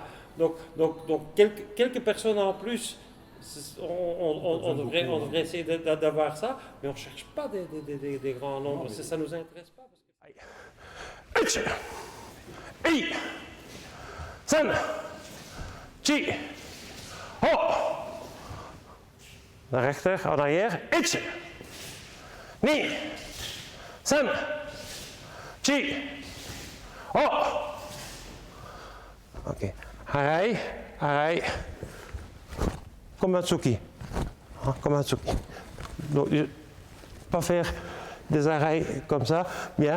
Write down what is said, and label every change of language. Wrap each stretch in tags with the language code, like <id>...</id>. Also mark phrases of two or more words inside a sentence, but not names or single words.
<fr>Donc quelques personnes en plus, on devrait essayer d'avoir ça, mais on ne cherche pas des grands nombres. Ça ne nous intéresse pas. Parce que...</fr> <nl>Naar rechter,</nl> <fr>en arrière. 1, 2, 3, 4, ok. Harai. Comme un tsuki. Comme un tsuki. Donc, pas faire des arrêts comme ça, bien.</fr>